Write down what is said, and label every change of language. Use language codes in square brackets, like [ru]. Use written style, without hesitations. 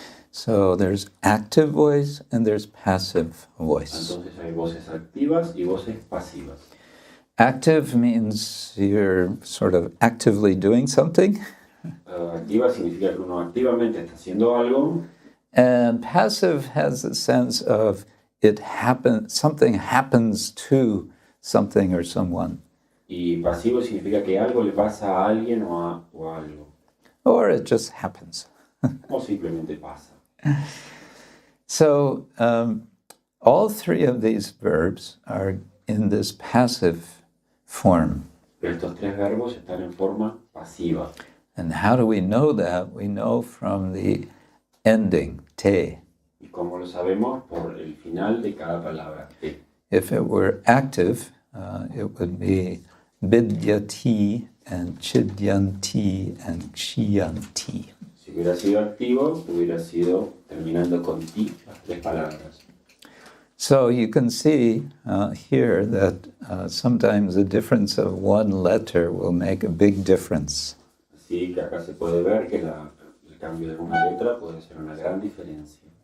[en] So there's active voice and there's passive voice. [es] Entonces hay voces activas y voces pasivas. [en] Active means you're sort of actively doing something. [es] Activa significa que uno activamente está haciendo algo. [en] And passive has the sense of something happens to something or someone. [es] Y pasivo significa que algo le pasa a alguien o algo. [en] Or it just happens. [es] O simplemente pasa. [en] So all 3 of these verbs are in this passive form. [es] Pero estos 3 verbos están en forma pasiva. [en] And how do we know that? We know from the ending, te. [es] ¿Y cómo lo sabemos? Por el final de cada palabra, te. [en] If it were active, it would be vidyati and chidyanti and kshiyanti. [es] Si hubiera sido activo, hubiera sido terminando con ti, las 3 palabras. [en] So you can see here that sometimes the difference of one letter will make a big difference. [es] Así que acá se puede ver que el cambio de una letra puede ser una gran diferencia.